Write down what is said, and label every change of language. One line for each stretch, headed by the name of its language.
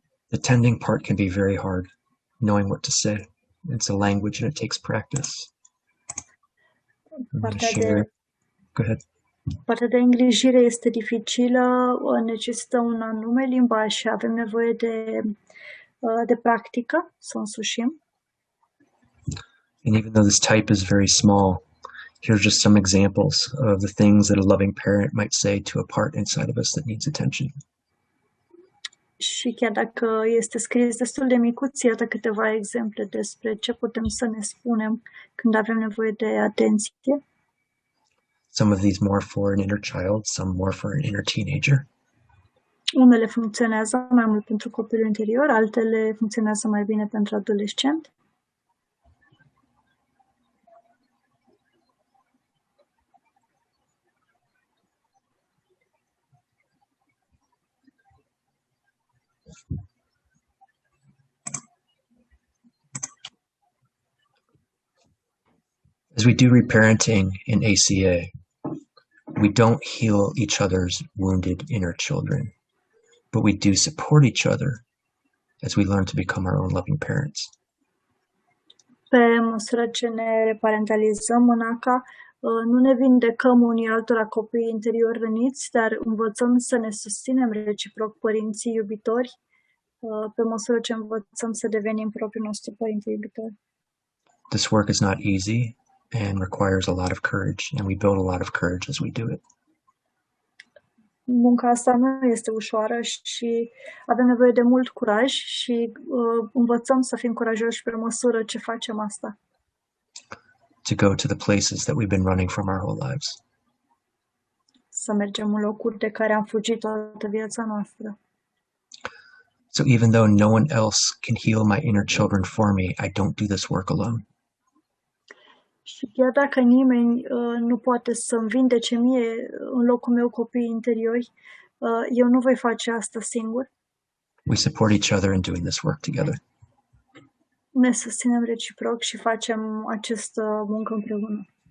English: The tending part can be very hard, knowing what to say. It's a language and it takes practice. Go ahead.
Romanian: Partea de îngrijire este dificilă, necesită un anume limbaj și avem nevoie de practică să o însușim.
English: And even though this type is very small, here are just some examples of the things that a loving parent might say to a part inside of us that needs attention.
Romanian: Și chiar dacă este scris destul de micuț, iată câteva exemple despre ce putem să ne spunem când avem nevoie de atenție.
English: Some of these more for an inner child, some more for an inner teenager.
Romanian: Unele funcționează mai mult pentru copilul interior, altele funcționează mai bine pentru adolescent.
English: As we do reparenting in ACA, we don't heal each other's wounded inner children, but we do support each other as we learn to become our own loving parents.
Romanian: Pe măsură ce ne reparentalizăm în ACA, nu ne vindecăm unii altora copiii interior răniți, dar învățăm să ne susținem reciproc părinții iubitori, pe măsură ce învățăm să devenim propriul nostru părinte iubitor.
English: This work is not easy and requires a lot of courage, and we build a lot of courage as we do it.
Romanian: Munca asta nu este ușoară și avem nevoie de mult curaj și învățăm să fim curajoși pe măsură ce facem asta.
English: To go to the places that we've been running from our whole lives.
Romanian: să mergem în locuri de care am fugit toată viața noastră.
English: So even though no one else can heal my inner children for me, I don't do this work alone.
Romanian: Și chiar dacă nimeni nu poate să-mi vindece mie în locul meu copiii interiori, eu nu voi face asta singur.
English: We support each other in doing this work together.
Romanian: Ne susținem reciproc și facem această muncă împreună.